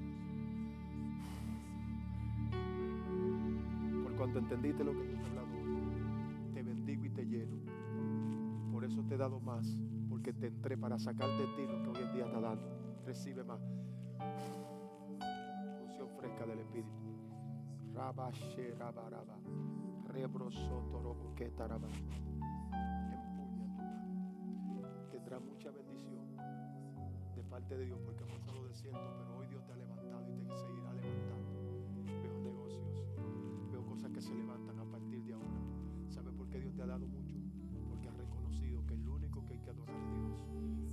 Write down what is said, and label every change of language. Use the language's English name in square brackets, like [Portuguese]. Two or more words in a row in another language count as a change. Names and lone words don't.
[Spanish] Por cuanto entendiste lo que te he hablado hoy, te bendigo y te lleno. Por eso te he dado más. Porque te entré para sacar de ti lo que hoy en día está dando. Recibe más. Unción fresca del Espíritu. Rabashe rabaraba. Rebrosotorobo ketaraba. Empuña tu mano. Tendrá mucha bendición de parte de Dios, porque hemos estado desierto, pero hoy Dios te ha levantado y te seguirá levantando. Veo negocios, veo cosas que se levantan a partir de ahora. ¿Sabe por qué Dios te ha dado mucho? Porque has reconocido que el único que hay que adorar es Dios.